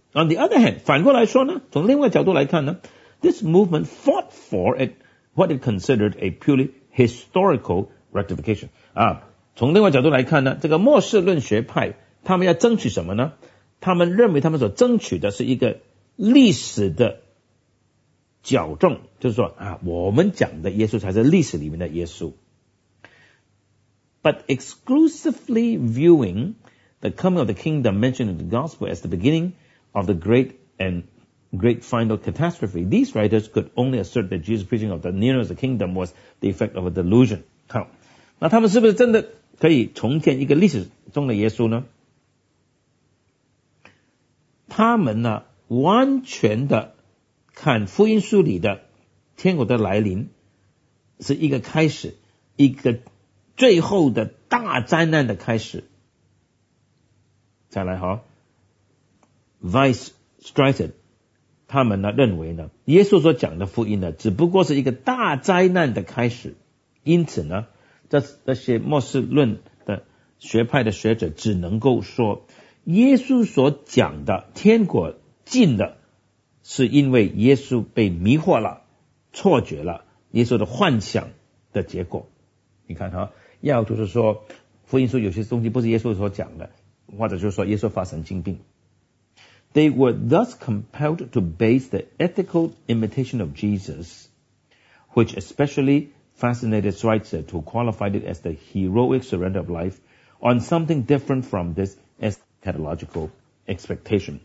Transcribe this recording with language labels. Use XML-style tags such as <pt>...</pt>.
<en>On the other hand</en> <zh>反过来说呢，从另外角度来看呢，</zh> <en>This movement fought for it, what it considered a purely historical rectification</en> <zh>啊，从另外角度来看呢，这个末世论学派他们要争取什么呢？他们认为他们所争取的是一个历史的矫正，就是说啊，我们讲的耶稣才是历史里面的耶稣。</zh> <en>But exclusively viewing the coming of the kingdom mentioned in the gospel as the beginning of the great and great final catastrophe, these writers could only assert that Jesus' preaching of the nearness of the kingdom was the effect of a delusion.</en> <zh>好，那他们是不是真的可以重建一个历史中的耶稣呢？他们呢，完全的看福音书里的天国的来临是一个开始，一个最后的大灾难的开始。再来哈 ，Vice Streiter 他们呢认为呢，耶稣所讲的福音呢，只不过是一个大灾难的开始，因此呢，这些末世论的学派的学者只能够说，耶稣所讲的天国近了，是因为耶稣被迷惑了、错觉了，耶稣的幻想的结果。你看哈，要就是说，福音书有些东西不是耶稣所讲的，或者就是说耶稣发神经病。</zh> <en>They were thus compelled to base the ethical imitation of Jesus, which especially fascinated Schweitzer, who qualified it as the heroic surrender of life, on something different from this eschatological expectation.</en>